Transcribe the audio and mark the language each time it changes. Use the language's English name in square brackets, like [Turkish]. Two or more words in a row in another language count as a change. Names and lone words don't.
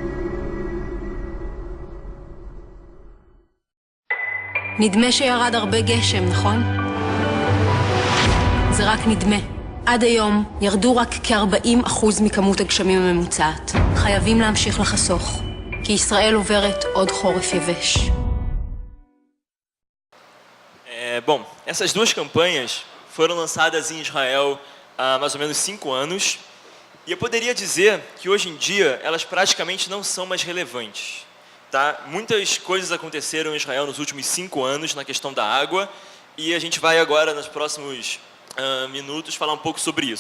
[Hebrew] נדמה שירד הרבה גשם, נכון? זה רק נדמה. עד היום ירדו רק כ-40% מכמות הגשמים הממוצעת. חייבים להמשיך לחסוך, כי ישראל עוברת עוד חורף יבש. [Portuguese] Bom, essas duas campanhas foram lançadas em Israel há mais ou menos 5 anos, e eu poderia dizer que hoje em dia elas praticamente não são mais relevantes. Tá? Muitas coisas aconteceram em Israel nos últimos 5 anos na questão da água, e a gente vai agora, nos próximos minutos, falar um pouco sobre isso.